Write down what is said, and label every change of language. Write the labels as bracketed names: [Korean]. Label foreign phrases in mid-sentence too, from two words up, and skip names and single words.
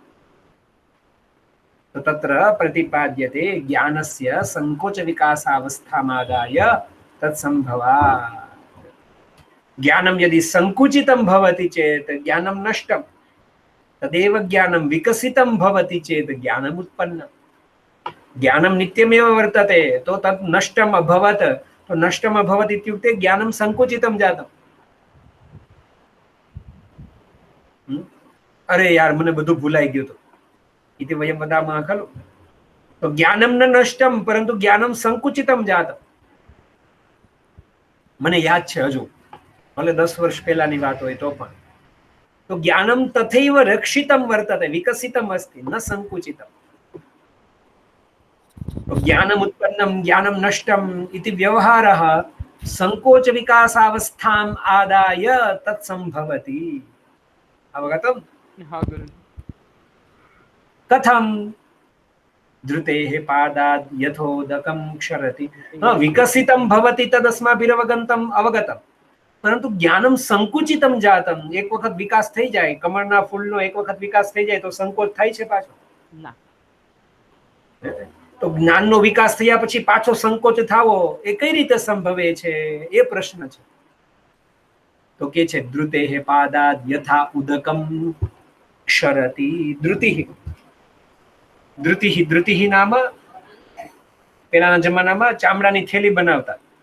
[Sanskrit] तो तत्र प्रतिपाद्यते ज्ञानस्य संकोच विकासावस्थामादाय तत्संभवात् ज्ञानं यदि संकुचितं भवति चेत् ज्ञानं नष्टं तदेव ज्ञानं विकसितं भवति चेत् ज्ञानम् उत्पन्नं ज्ञानं नित्यमेव वर्तते तो तत् नष्टम् अभवत् तो नष्टम् अभवत् इत्युक्ते ज्ञानं संकुचितं जातम् अरे यार મને બધું ભૂલાઈ ગયું તો इति वयं वदामः खलु तो ज्ञानं न नष्टं परन्तु ज्ञानं संकुचितं जातं મને યાદ છે હજુ ભલે 10 વર્ષ પહેલાની વાત હોય તો પણ तो ज्ञानं तथैव रक्षितं वर्तते विकसितम् अस्ति न संकुचितं तो ज्ञानम् उत्पन्नं ज्ञानं नष्टम् इति व्यवहारः संकोच विकासावस्थाम् आदाय तत्संभवति अवगतम् कथं धृतेः पादात् यथोदकं क्षरति विकसितं भवति तदस्माभिरवगन्तम् अवगतं परंतु ज्ञानं संकुचितं जातं [Gujarati] एक वखत विकास થઈ જાય કમળના ફૂલનો એક વખત વિકાસ થઈ જાય તો સંકોચ થાય છે પાછો ના તો જ્ઞાનનો વિકાસ થયા પછી પાછો સંકોચ થાવો એ કઈ રીતે સંભવે છે એ પ્રશ્ન છે તો કે છે [Sanskrit] ધૃતેઃ પાદાદ यथा ઉદકમ क्षरति [Gujarati] ધૃતિઃ ધૃતિઃ ધૃતિઃ નામ પેલાના જમાનામાં ચામડાની થેલી બનાવતા